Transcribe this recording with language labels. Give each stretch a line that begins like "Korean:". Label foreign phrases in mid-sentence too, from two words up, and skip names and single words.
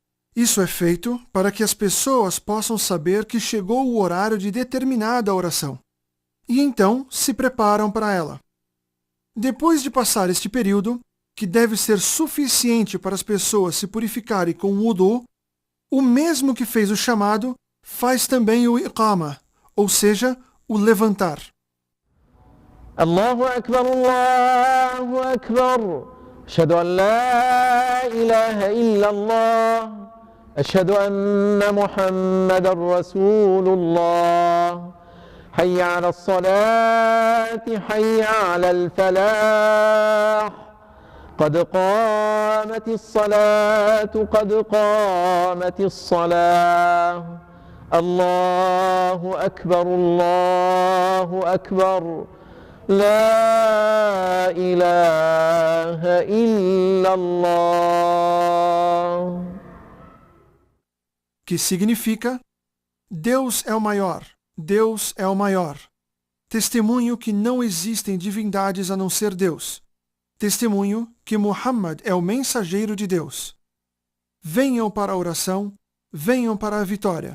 Portuguese: Isso é feito para que as pessoas possam saber que chegou o horário de determinada oração, e então se preparam para ela. Depois de passar este período, que deve ser suficiente para as pessoas se purificarem com o wudu, o mesmo que fez o chamado faz também o iqama, ou seja, o levantar.
Arabic: الله أكبر، الله أكبر. أشهد أن لا إله إلا الله. أشهد أن محمدا رسول الله. حي على الصلاة حي على الفلاح قد قامت الصلاة قد قامت الصلاة الله أكبر لا إله إلا الله.
Portuguese: Que significa: Deus é o maior. Deus é o maior. Testemunho que não existem divindades a não ser Deus. Testemunho que Muhammad é o mensageiro de Deus. Venham para a oração, venham para a vitória.